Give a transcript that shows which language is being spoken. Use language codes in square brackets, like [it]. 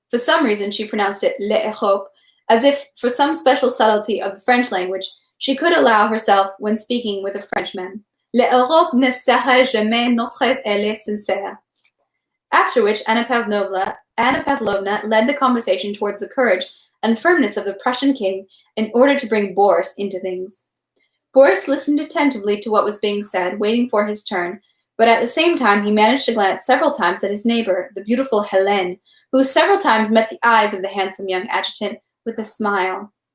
[en] For some reason, she pronounced it l'Europe, as if for some special subtlety of the French language, she could allow herself when speaking with a Frenchman. [fr] L'Europe ne sera jamais notre ally sincère. [en] After which, Anna Pavlovna led the conversation towards the courage and firmness of the Prussian king in order to bring Boris into things. Boris listened attentively to what was being said, waiting for his turn, but at the same time he managed to glance several times at his neighbor, the beautiful Hélène, who several times met the eyes of the handsome young adjutant with a smile.